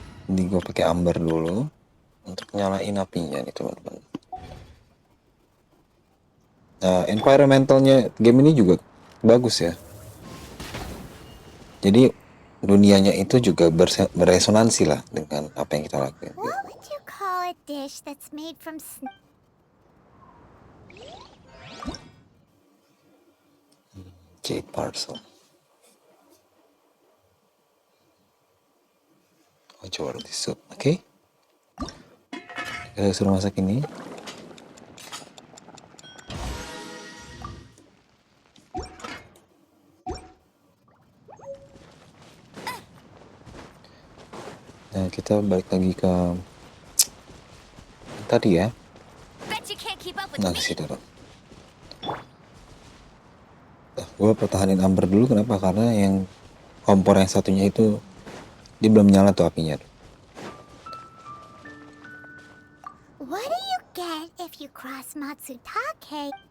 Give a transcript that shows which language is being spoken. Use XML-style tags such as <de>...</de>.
<id>Ini gue pakai amber dulu untuk nyalain apinya nih teman-teman. Nah, environmentalnya game ini juga bagus ya. Jadi dunianya itu juga beresonansi lah dengan apa yang kita lakukan.</id> <en>What would you call a dish that's made from Jade parcel.</en> <id>Oh, coba roti soup. Oke. Kita suruh masak ini. Nah, kita balik lagi ke tadi ya. Nah, ke situ dong. Gue pertahanin Amber dulu, kenapa? Karena yang kompor yang satunya itu dia belum nyala tuh apinya.</id> <en>What do you get if you cross Matsutake?</en>